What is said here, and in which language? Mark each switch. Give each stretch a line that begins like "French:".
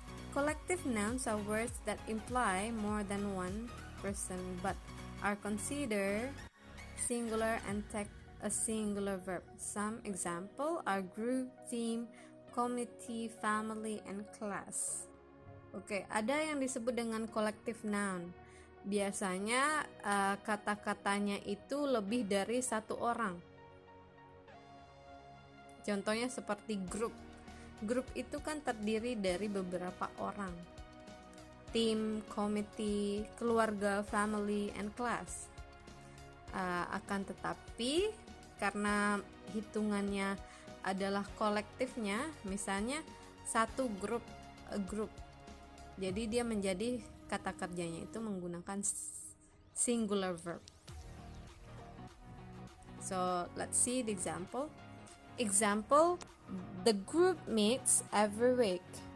English: Collective nouns are words that imply more than one person but are considered singular and take a singular verb. Some example are group, team, committee, family, and class.
Indonesian: Oke, ada yang disebut dengan collective noun. Biasanya kata-katanya itu lebih dari satu orang. Contohnya seperti group. Grup itu kan terdiri dari beberapa orang. Tim, committee, keluarga, family, and class. Akan tetapi karena hitungannya adalah kolektifnya, misalnya satu grup, a group. Jadi dia menjadi kata kerjanya itu menggunakan singular verb.
English: So let's see the example. Example, the group meets every week.